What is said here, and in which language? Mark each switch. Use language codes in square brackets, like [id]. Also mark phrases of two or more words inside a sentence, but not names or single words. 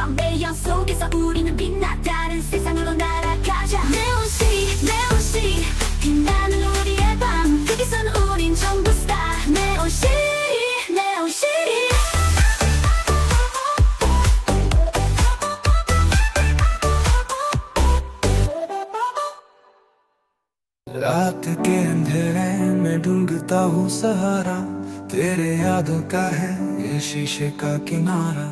[ko] 매연 속에서 우리는 빛나 다른 세상으로 날아가자. [en] neon city neon city [ko] 빛나는 우리의 밤 거기선 우린 전부 스타. [en] neon city neon city [hi] रात के अंधेरे में ढूंढता हूँ सहारा। तेरे यादों का है ये शीशे का किनारा।